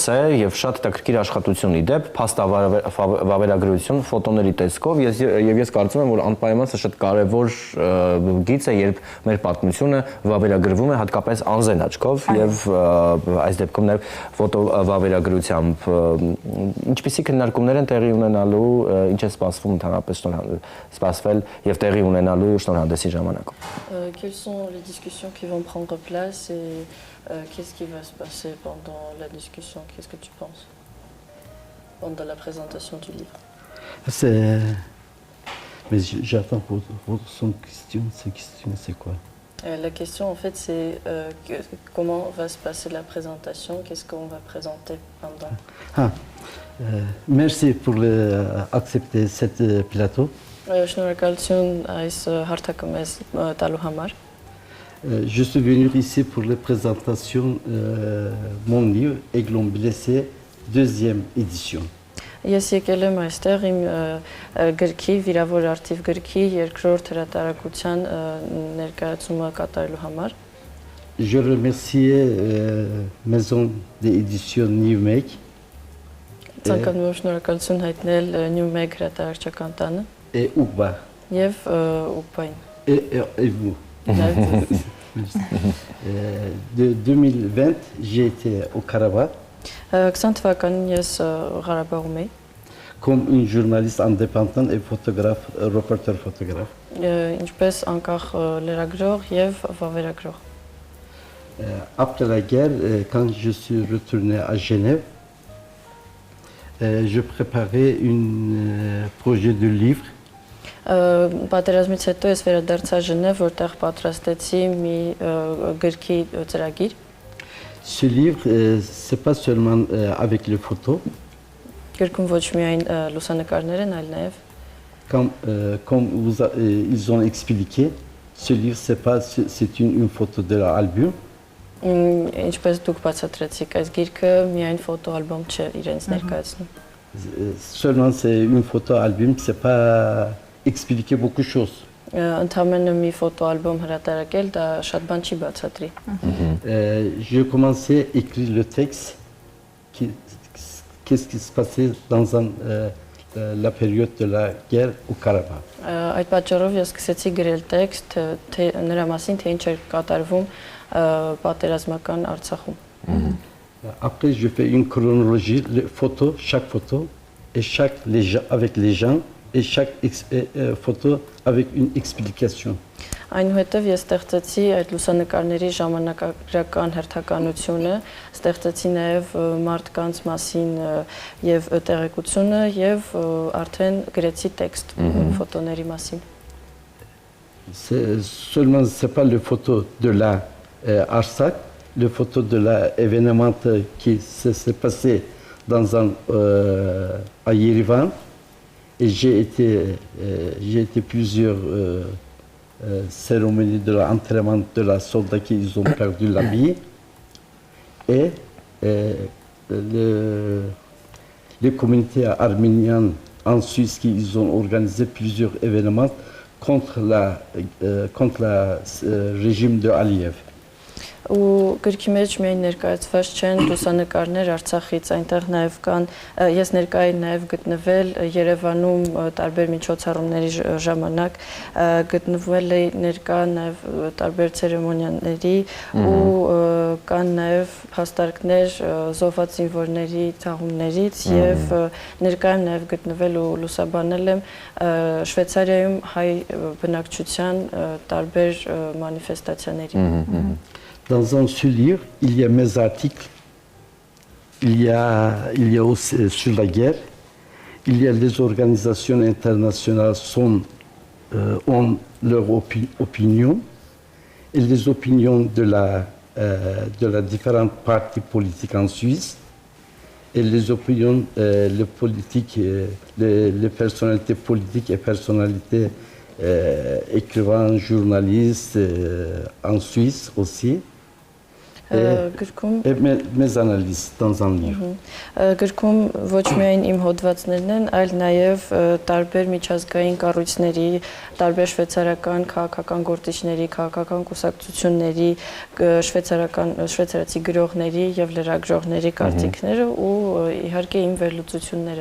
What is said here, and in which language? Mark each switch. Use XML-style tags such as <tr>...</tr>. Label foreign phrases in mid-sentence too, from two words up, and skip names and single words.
<hy>է եւ շատ հետաքրքիր աշխատություն իդեպ, փաստավավերագրություն ֆոտոների տեսքով եւ ես կարծում եմ, որ անպայման սա շատ կարեւոր գիծ է, երբ մեր պատմությունը վավերագրվում է հատկապես անզեն աչքով եւ այս դեպքում նաեւ ֆոտովավերագրությամբ ինչպիսի քննարկումներ են տեղի ունենալու, ինչ է սպասվում ընդհանրապես սպասվել եւ տեղի ունենալու շնորհանդեսի ժամանակ։</hy> <fr>Quelles sont les discussions qui vont prendre place et qu'est-ce qui va se passer pendant la discussion? Qu'est-ce que tu penses pendant la présentation du livre? Mais j'attends pour son question. Cette question, c'est quoi? La question, en fait, c'est comment va se passer la présentation? Qu'est-ce qu'on va présenter pendant? Merci pour accepter cette plateau.</fr> <hy>Շնորհակալություն այս հարթակը մեզ տալու համար։</hy> <fr>Je suis venu ici pour la présentation de mon livre Aiglon blessé, deuxième édition.</fr> <hy>Ես եկել եմ այստեղ իմ գրքի, վիրավոր արծիվ գրքի երկրորդ հրատարակության ներկայացումը կատարելու համար։</hy> <fr>Je remercie Maison d'édition Newmeg.</fr> <hy>Ցանկանում եմ շնորհակալություն հայտնել Նյումեգ հրատարակչական տանը։</hy> <fr>Et Ougba.</fr> <hy>Եվ Ուկբային։</hy> <fr>Et vous. De 2020, j'ai été au Karabakh.</fr> <hy>20 թվականին ես Ղարաբաղում էի։</hy> <fr>Comme une journaliste indépendante et photographe, reporter photographe.</fr> <hy>Ինչպես անկախ լրագրող եւ վավերագրող։</hy> <fr>Après la guerre, quand je suis retourné à Genève, je préparais un projet de livre.</fr> <hy>Պատերազմից հետո ես վերադարձա Ժնև, որտեղ պատրաստեցի մի գրքի ծրագիր։</hy> <fr>Ce livre, c'est pas seulement avec les photos.</fr> <hy>Գրքում ոչ միայն լուսանկարներ են, այլ նաև</hy> <fr>comme ils ont expliqué, ce livre c'est une photo de l'album.</fr> <hy>Ինչպես դուք բացատրեցիք, այս գիրքը միայն ֆոտոալբոմ չէ, իրենց ներկայացնում։</hy> <fr>Seulement c'est une photo album, c'est pas expliquer beaucoup de choses.</fr> <hy>Ընդամենը մի ֆոտոալբոմ հրատարակել, դա շատ բան չի բացատրի։</hy> <fr>J'ai commencé à écrire le texte, qu'est-ce qui se passait dans la période de la guerre au Karabakh.</fr> <hy>Այդ պատճառով ես սկսեցի գրել տեքստ, նրա մասին, թե ինչ էր կատարվում պատերազմական Արցախում։</hy> <fr>Après, je fais une chronologie, chaque photo, et avec les gens, et chaque photo avec une explication.</fr> <hy>Այնուհետև ես ստեղծեցի այդ լուսանկարների ժամանակագրական հերթականությունը, ստեղծեցի նաև մարդկանց մասին եւ տեղեկությունը եւ արդեն գրեցի տեքստ ֆոտոների մասին։</hy> <fr>Seulement c'est pas les photos de la Artsakh, les photos de l'événement qui s'est passé à Yerevan. Et j'ai été plusieurs cérémonies de l'entraînement de la soldat qui ils ont perdu la vie. Et les communautés arméniennes en Suisse qui ils ont organisé plusieurs événements contre régime de Aliyev.</fr> <hy>Ու գրքի մեջ միայն ներկայացված չեն լուսանկարներ Արցախից, այնտեղ նաև կան, ես ներկայի նաև գտնվել Երևանում տարբեր միջոցառումների ժամանակ, գտնվել էի ներկա նաև տարբեր ցերեմոնիաների ու կան նաև փաստարկներ զոհված զինվորների թաղումներից եւ ներկա եմ նաև գտնվել ու լուսաբանել եմ Շվեյցարիայում հայ բնակչության տարբեր մանիֆեստացիաների։</hy> <fr>Dans un seul livre, il y a mes articles, il y a aussi sur la guerre, il y a les organisations internationales ont leur opinion et les opinions de la différentes partis politiques en Suisse et les opinions, les politiques, les personnalités politiques et personnalités écrivains, journalistes en Suisse aussi. Et mes analyses dans un livre.</fr> <hy>Գրքում ոչ միայն իմ հոդվածներն են, այլ նաև տարբեր միջազգային կառույցների, տարբեր շվեյցարական քաղաքական գործիչների, քաղաքական կուսակցությունների, շվեյցարացի գրողների եւ լրագրողների կարծիքները ու իհարկե իմ վերլուծությունները։</hy>